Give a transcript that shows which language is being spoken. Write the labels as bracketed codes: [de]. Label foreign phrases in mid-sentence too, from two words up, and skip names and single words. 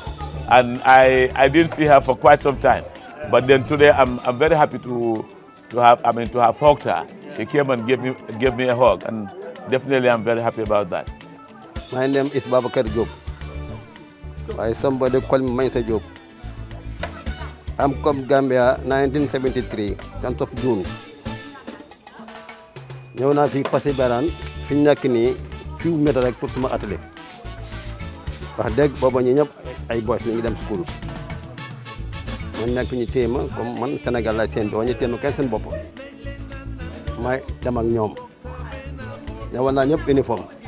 [en] And I didn't see her for quite some time, but then today I'm very happy to have hugged her. She came and gave me a hug, and definitely I'm very happy about that. My name is Babakar Diop. Somebody call me Mainsa Diop. I'm come Gambia 1973, 10th of June. [wo] ñëw naa fi passé Barane fi ñu nekk nii few mètres rek pour suma atelier wax dëgg booba ñu ñëpp ay boys ñu ngi dem school man nekk ñu téye ma comme man Sénégal lay seen doo ñu téye ma kenn seen bopp may dem ak ñoom ñëwoon naa ñëpp uniforme